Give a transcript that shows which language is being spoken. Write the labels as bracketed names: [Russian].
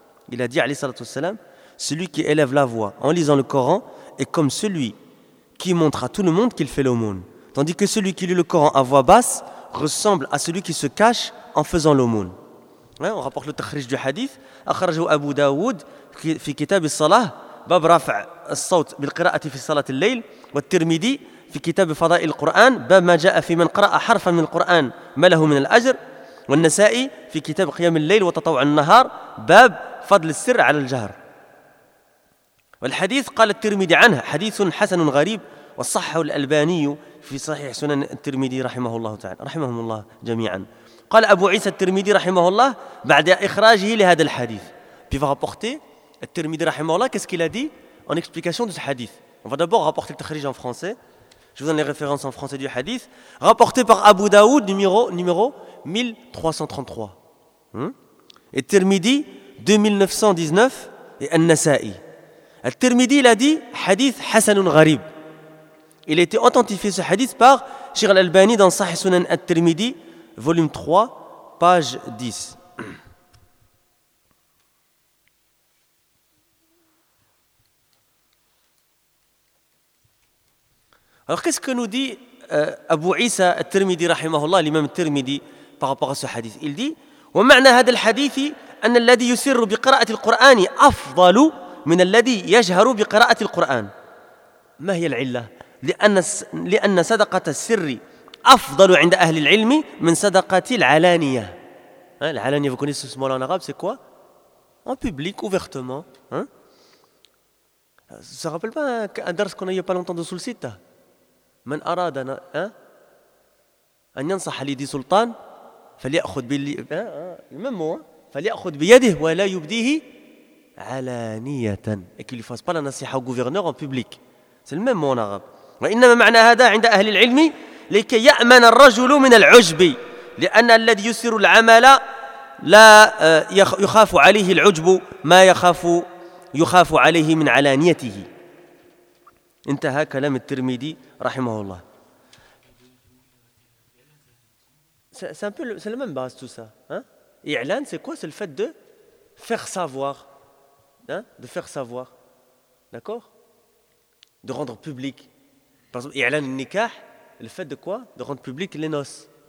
[French] Il a dit, celui qui élève la voix en lisant le Coran est comme celui qui montre à tout le monde qu'il fait l'aumône, tandis que celui qui lit le Coran à voix basse ressemble à celui qui se cache en faisant l'aumône. Hein, on rapporte le tahrij du hadith, [Arabic] akhrajahu Abu Dawoud fi kitab as-salah, باب رفع الصوت بالقراءة في صلاة الليل والترمذي في كتاب فضائل القرآن باب ما جاء في من قرأ حرفا من القرآن ما له من الأجر، والنسائي في كتاب قيام الليل وتطوع النهار باب فضل السر على الجهر. والحديث قال الترمذي عنه حديث حسن غريب، وصحه الألباني في صحيح سنن الترمذي رحمه الله تعالى، رحمهم الله جميعا. قال أبو عيسى الترمذي رحمه الله بعد إخراجه لهذا الحديث، [French] puis va rapporter [Arabic] الترمذي رحمه الله [French] qu'est-ce qu'il a dit en explication de ce hadith. On va d'abord rapporter le tahrij en français. Je vous donne les références en français du hadith rapporté par Abu Daoud numéro 1333 et Tirmidhi 2919 et An-Nasa'i. Al-Tirmidhi il a dit [Arabic] hadith hasanun gharib. [French] Il a été authentifié ce hadith par Cheikh Al-Albani dans Sahih Sunan Al-Tirmidhi volume 3 page 10. Alors qu'est-ce que nous dit Abu Isa Al-Tirmidhi rahimahullah, l'imam Al-Tirmidhi, par rapport à ce hadith? Il dit [Arabic] وَمَعْنَا هَذَا الْحَدِيثِ أَنَّ الَّذِي يُسِرُّ بِقِرَاءَةِ الْقُرْآنِ أَفْضَلُ مِنَ الَّذِي يَجْهَرُ بِقِرَاءَةِ الْقُرْآنِ. ما هي العلة؟ لأن صدقة السر أفضل عند أهل العلم من صدقة العلانية. [French] العلانية vous connaissez ce mot en arabe, c'est quoi? En public, ouvertement. Ça ne rappelle pas un dars qu'on a eu pas longtemps de Sulcita. [Arabic] من أراد أن ينصح لدي سلطان فليأخذ بال ممو فليأخذ بيده ولا يبديه علانية. [French] qu'il ne fasse pas la nasiha au gouverneur en public. C'est le même mot en arabe. [Arabic] وإنما معنى هذا عند أهل العلم لكي يأمن الرجل من العجب، لأن الذي يسر العمل لا يخاف عليه العجب ما يخاف عليه من علانيته. انتهى كلام الترمذي رحمه الله. [French] C'est un peu le, c'est la même base tout ça. إعلان c'est quoi? C'est le fait de faire savoir. De faire savoir. D'accord? De rendre public. Par exemple, [Arabic] إعلان النكاح, [French] le fait de quoi? De rendre public les noces.